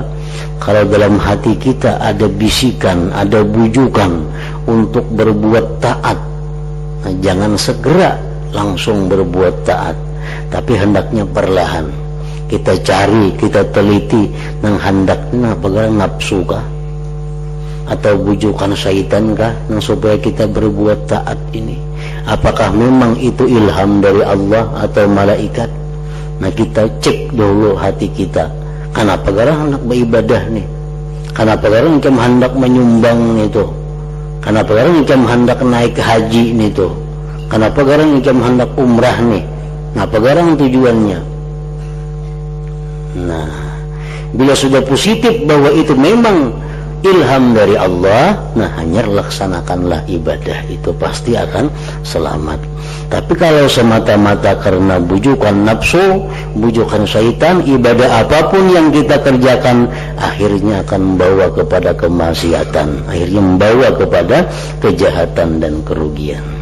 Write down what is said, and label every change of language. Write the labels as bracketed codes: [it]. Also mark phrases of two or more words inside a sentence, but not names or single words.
[id] Kalau dalam hati kita ada bisikan, ada bujukan untuk berbuat taat, nah, jangan segera langsung berbuat taat, tapi hendaknya perlahan. Kita cari, kita teliti, nang hendaknya bagaimana nafsu kah? atau bujukan syaitan kah yang supaya kita berbuat taat ini? Apakah memang itu ilham dari Allah atau malaikat? [bjn] Nah, kita cek dulu hati kita. Kenapa garang hendak beribadah nih? Kenapa garang ikam hendak menyumbang itu? Kenapa garang ikam hendak naik haji nih tuh? Kenapa garang ikam hendak umrah nih? Kenapa garang tujuannya? Nah, [id] bila sudah positif bahwa itu memang ilham dari Allah, nah hanya laksanakanlah ibadah itu, pasti akan selamat. Tapi kalau semata-mata karena bujukan nafsu, bujukan syaitan, ibadah apapun yang kita kerjakan akhirnya akan membawa kepada kemaksiatan, akhirnya membawa kepada kejahatan dan kerugian.